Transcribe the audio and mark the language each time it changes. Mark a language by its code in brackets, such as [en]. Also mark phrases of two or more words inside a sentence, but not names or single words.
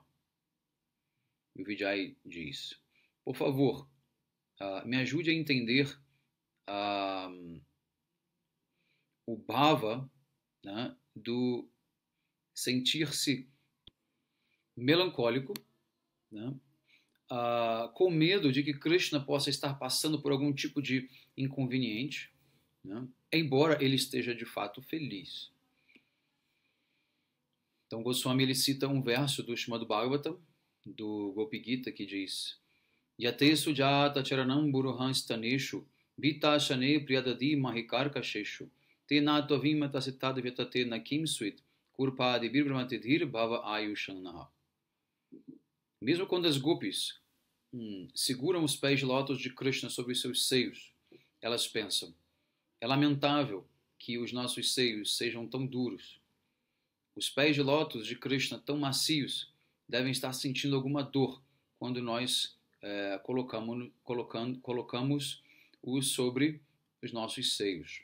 [pt] E o Vijay diz: por favor, me ajude a entender o bhava, né, do sentir-se melancólico, né, com medo de que Krishna possa estar passando por algum tipo de inconveniente, né, embora ele esteja de fato feliz. Então Goswami ele cita um verso do Srimad Bhagavatam, do Gopi Gita, que diz: [sa] यत्ते सुजात चरणम् बुरुहन् स्तनेषु वित शने प्रियदादि महिकर्कशेषु तेनातो विमत सितद् व्यतते नकिम् सुइत् कुर्पदि बिर्भ्रमतिधिर् भव आयुषानहः. [pt] Mesmo quando as gopis seguram os pés de lótus de Krishna sobre seus seios, elas pensam: é lamentável que os nossos seios sejam tão duros. Os pés de lótus de Krishna tão macios devem estar sentindo alguma dor quando nós colocamos-os sobre os nossos seios.